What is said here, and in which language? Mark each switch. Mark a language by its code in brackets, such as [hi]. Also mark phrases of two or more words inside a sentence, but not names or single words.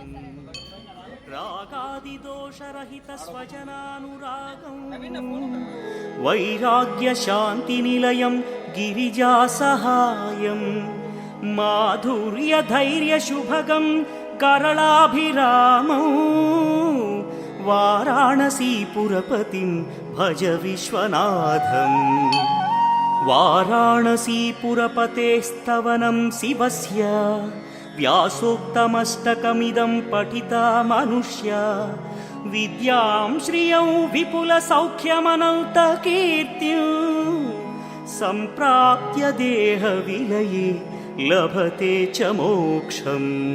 [sa] రాగాదిదోషరహిత స్వజనానురాగం వైరాగ్య శాంతి నిలయం గిరిజా సహాయం మాధుర్య ధైర్య శుభగం కరళాభిరామం వారాణసీపురపతిం భజ విశ్వనాథం. वाराणसीपुरपतेस्तवनं शिवस्य व्यासोक्तमष्टकमिदं पठिता मनुष्या विद्यां श्रियं विपुलसौख्यमनन्तकीर्तिं सम्प्राप्य देहविलये लभते च मोक्षम्।